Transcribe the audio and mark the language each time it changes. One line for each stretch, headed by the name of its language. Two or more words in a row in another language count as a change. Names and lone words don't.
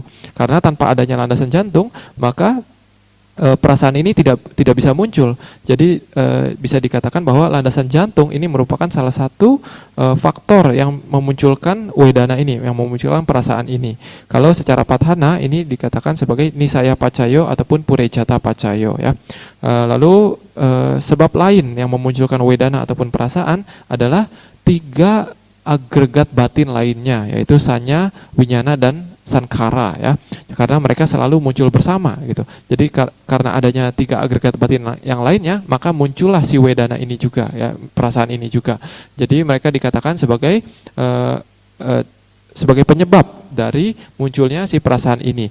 Indonesian: Karena tanpa adanya landasan jantung, maka perasaan ini tidak bisa muncul. Jadi bisa dikatakan bahwa landasan jantung ini merupakan salah satu faktor yang memunculkan wedana ini, yang memunculkan perasaan ini. Kalau secara patthana ini dikatakan sebagai
Pali: nisaya pacayo
Indonesian: ataupun
Pali: purejata pacayo
Indonesian: ya. Lalu sebab lain yang memunculkan wedana ataupun perasaan adalah 3 agregat batin lainnya, yaitu sanya, winyana, dan sankhara ya, karena mereka selalu muncul bersama gitu. Jadi karena adanya 3 agregat batin yang lainnya, maka muncullah si wedana ini juga ya, perasaan ini juga. Jadi mereka dikatakan sebagai penyebab dari munculnya si perasaan ini.